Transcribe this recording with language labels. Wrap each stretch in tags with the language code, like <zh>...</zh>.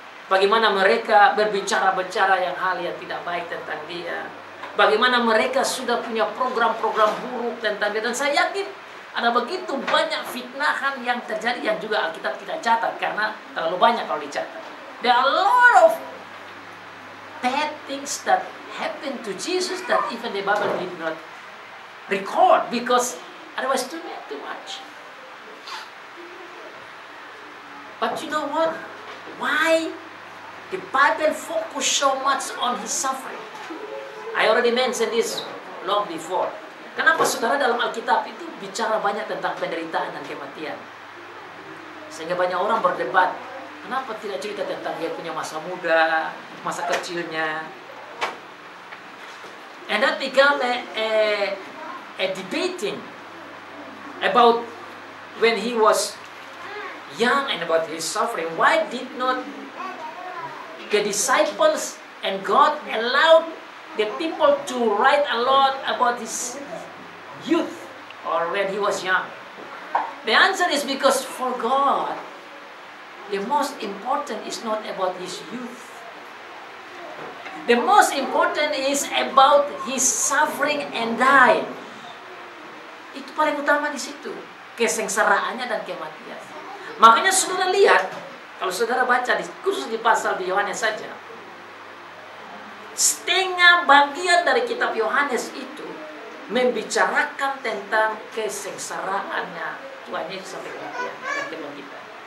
<id>Bagaimana mereka berbicara-bicara yang hal yang tidak baik tentang dia. Bagaimana mereka sudah punya program-program buruk tentang dia. Dan saya yakin ada begitu banyak fitnahan yang terjadi yang juga Alkitab tidak catat karena terlalu banyak kalau dicatat.</id> <en>There are a lot of bad things that happened to Jesus that even the Bible did not record because otherwise too much. But you know what? Why the Bible focus so much on His suffering? I already mentioned this long before.</en> <id>Kenapa saudara dalam Alkitab itu bicara banyak tentang penderitaan dan kematian? Sehingga banyak orang berdebat, kenapa tidak cerita tentang dia punya masa muda, masa kecilnya?</id> <en>And that became a debating about when he was young and about his suffering. Why did not the disciples and God allowed the people to write a lot about his youth or when he was young? The answer is because for God, the most important is not about his youth. The most important is about his suffering and dying.</en> <id>Itu paling utama di situ, kesengsaraannya dan kematian. Makanya saudara lihat, kalau saudara baca khusus di pasal di Yohanes saja, setengah bagian dari kitab Yohanes itu membicarakan tentang kesengsaraannya Tuhan Yesus sampai kematian dan kebangkitan.</id>